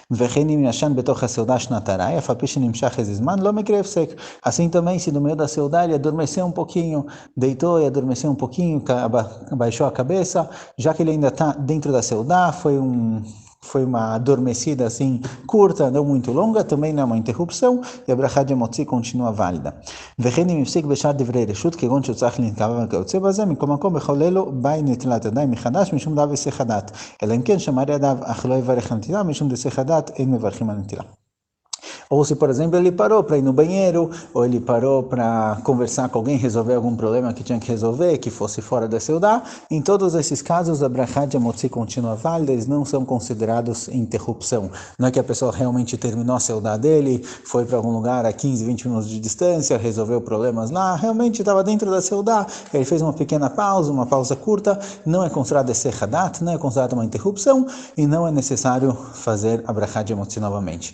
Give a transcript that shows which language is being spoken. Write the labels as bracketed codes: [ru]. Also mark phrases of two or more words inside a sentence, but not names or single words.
[pt] Assim também, se no meio da seudá ele adormeceu um pouquinho, deitou e adormeceu um pouquinho, abaixou a cabeça, já que ele ainda está dentro da seudá, foi uma adormecida assim curta, não muito longa, também não é uma interrupção, e a brachá de motzi continua válida. [he] וכן אם הפסיק בשעת דברי רשות, כגון שצריך להתקרב וכיוצא בזה, מכל מקום בכל אלו באי נטילת ידיים מחדש, משום דאב היסח הדעת. אלא אם כן שמר ידיו, אך לא יברך על נטילה, משום דהיסח הדעת, אין מברכים על נטילה. [pt] Ou se, por exemplo, ele parou para ir no banheiro, ou ele parou para conversar com alguém, resolver algum problema que tinha que resolver, que fosse fora da seudá, em todos esses casos a brachá de motzi continua válida, eles não são considerados interrupção. Não é que a pessoa realmente terminou a seudá dele, foi para algum lugar a 15, 20 minutos de distância, resolveu problemas lá, realmente estava dentro da seudá, ele fez uma pequena pausa, uma pausa curta, não é considerado [he] היסח הדעת, [pt] não é considerado uma interrupção, e não é necessário fazer a brachá de motzi novamente.